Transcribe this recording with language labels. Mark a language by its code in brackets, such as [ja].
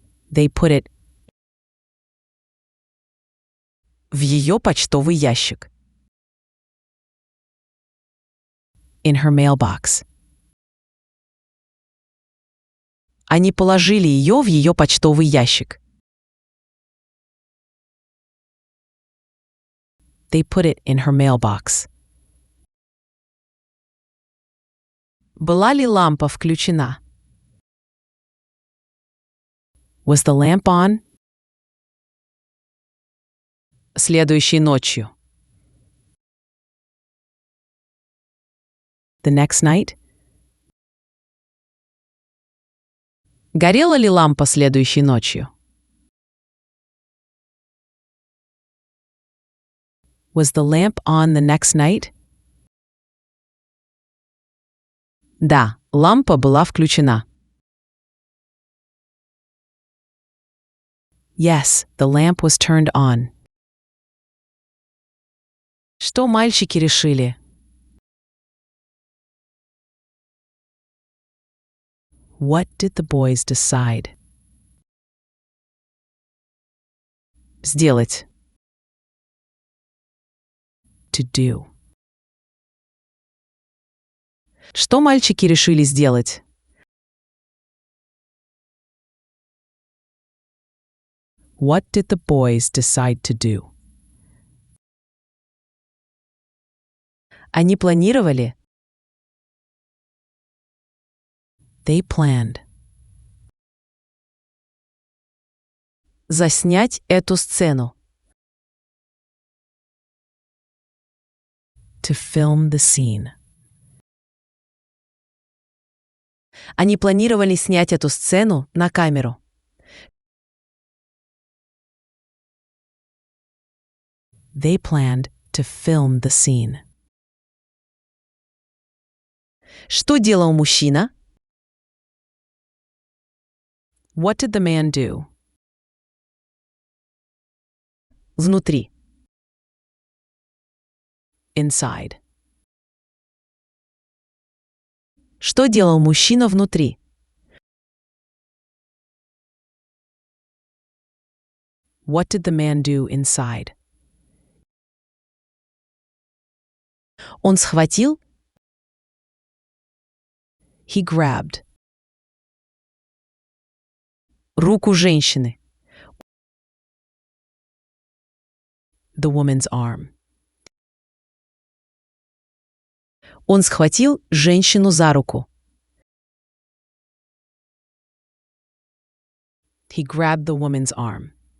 [en] They put it [ru] в ее почтовый ящик. [en] In her mailbox. [ru] Они положили ее в ее почтовый ящик. [en] They put it in her mailbox. [ru] Была ли лампа включена? [en] Was the lamp on? [ru] Следующей ночью. [en] The next night. [ru] Горела ли лампа следующей ночью? [en] Was the lamp on the next night? [ru] Да, лампа была включена. [en] Yes, the lamp was turned on. [ru] Что мальчики решили? [en] What did the boys decide? [ru] Сделать. [en] To do. [ru] Что мальчики решили сделать? [en] What did the boys decide to do? [ru] Они планировали? [en] They planned. [ru] Заснять эту сцену. [en] To film the scene. [ru] Они планировали снять эту сцену на камеру. [en] They planned to film the scene. [ru] Что делал мужчина? [en] What did the man do? [ru] Внутри. [en] Inside. [ru] Что делал мужчина внутри? [en] What did the man do inside? [ru] Он схватил? [en] He grabbed. [ru] Руку женщины. [en] The woman's arm. [ru] Он схватил женщину за руку. [en] He grabbed the woman's arm.